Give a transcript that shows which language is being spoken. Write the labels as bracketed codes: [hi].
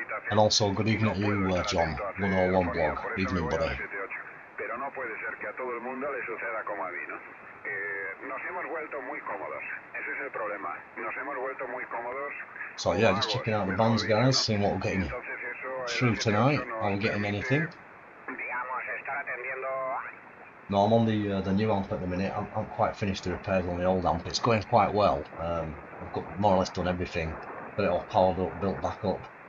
[en] And also good evening to you, John. 101 blog. Evening, buddy. [es] Pero no puede ser que a todo el mundo le suceda como a mí, ¿no? Nos hemos vuelto muy cómodos. Ese es el problema. Nos hemos vuelto muy cómodos. [en] So yeah, just checking out the bands, guys, seeing what we're getting through tonight. Are we getting anything? No, I'm on the new amp at the minute. I'm quite finished the repairs on the old amp. It's going quite well. I've got more or less done everything. Got it all powered up, built back up.